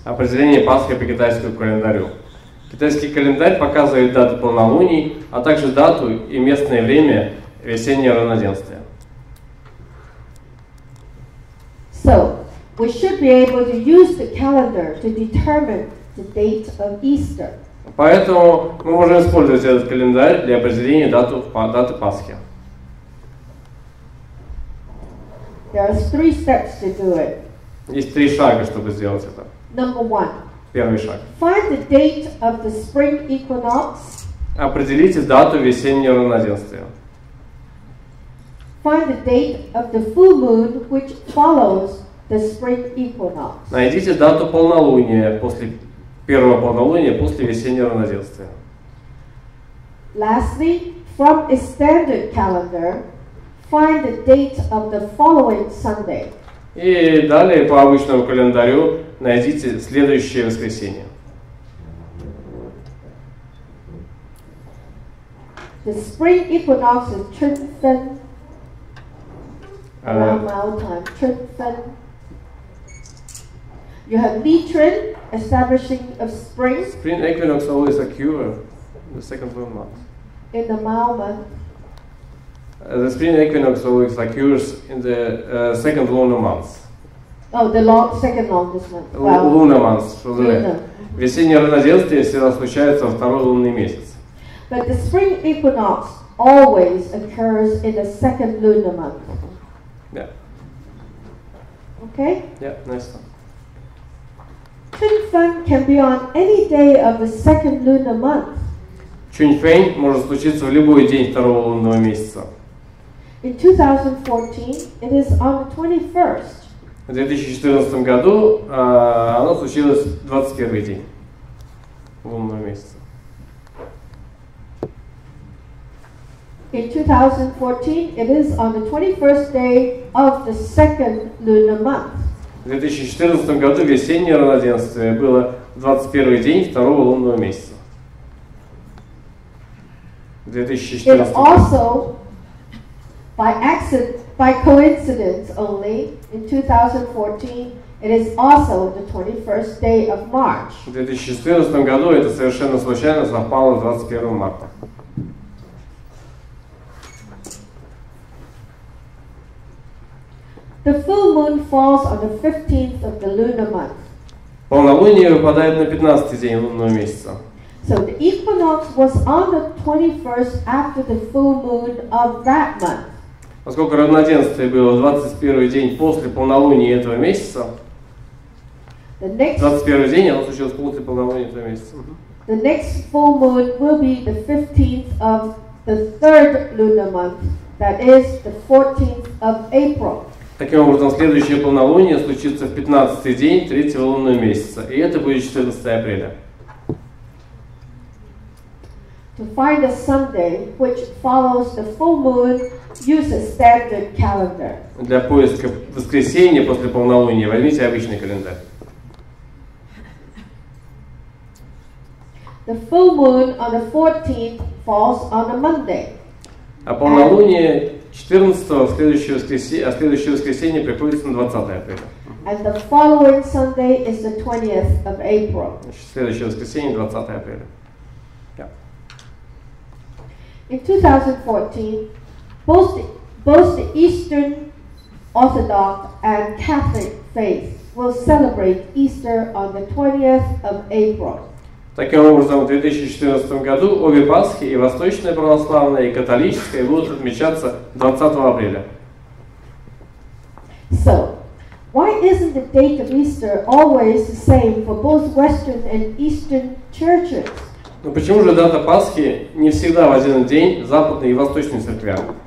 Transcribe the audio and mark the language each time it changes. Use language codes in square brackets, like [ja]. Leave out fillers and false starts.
[ru] Определение Пасхи по китайскому календарю. Китайский календарь показывает даты полнолуний, а также дату и местное время весеннего равноденствия. [en] So, we should be able to use the calendar to determine the date of Easter. [ru] Поэтому мы можем использовать этот календарь для определения даты Пасхи. [en] There are 3 steps to do it. [ru] Есть 3 шага, чтобы сделать это. [en] Number 1. [ru] Первый шаг. [en] Find the date of the spring equinox. [ru] Определите дату весеннего равноденствия. [en] Find the date of the full moon which follows the spring equinox. [ru] Найдите дату полнолуния первого полнолуния после весеннего равноденствия. [en] Lastly, from a standard calendar, find the date of the following Sunday. [ru] И далее по обычному календарю найдите следующее воскресенье. [en] The spring equinox is Fэн-шуй around Mao time. Fэн-шуy. You have Li-Trin, establishing of spring. Spring equinox always occurs in the second lunar month. In the Mao month. The spring equinox always occurs in the second lunar month. Oh, the second longest month. Lunar month. [ru] Весеннее равноденствие всегда случается во второй лунный месяц. [en] But the spring equinox always occurs in the second lunar month. Yeah. Okay? Yeah, nice. Chunfeng can be on any day of the second lunar month. [ru] Чуньфэнь может случиться в любой день второго лунного месяца. [en] In 2014, it is on the 21st. [ru] В 2014 году оно случилось 21 день лунного месяца. [en] In 2014, it is on the 21st day of the second lunar month. [ru] В 2014 году весеннее равноденствие было 21 день второго лунного месяца. [en] It also, by coincidence only, in 2014, it is also the 21st day of March. [ru] В 2014 году это совершенно случайно совпало с 21 марта. [en] The full moon falls on the 15th of the lunar month. [ru] Полнолуние выпадает на 15-й день лунного месяца. [en] So the equinox was on the 21st after the full moon of that month. [ru] Поскольку равноденствие было в 21 день после полнолуния этого месяца, 21 день оно случилось после полнолуния этого месяца. [en] The next full moon will be the 15th of the third lunar month, that is the 14th of April. [ru] Таким образом, следующее полнолуние случится в 15-й день третьего лунного месяца, и это будет 14 апреля. [en] To find a Sunday which follows the full moon, use a standard calendar. [ru] Для поиска воскресенья после полнолуния возьмите обычный календарь. [en] The full moon on the 14th falls on a Monday. [ru] А полнолуние 14-го, следующее воскресенье приходится на 20 апреля. [en] And the following Sunday is the 20th of April. [ru] Следующее воскресенье 20 апреля. [en] In 2014, both the Eastern Orthodox and Catholic faith will celebrate Easter on the 20th of April. [ru] Таким образом, в 2014 году обе Пасхи, и Восточная Православная, и Католическая, будут отмечаться 20 апреля. [en] So, why isn't the date of Easter always the same for both Western and Eastern churches? [ru] Но почему же дата Пасхи не всегда в один день в Западной и Восточной церквях?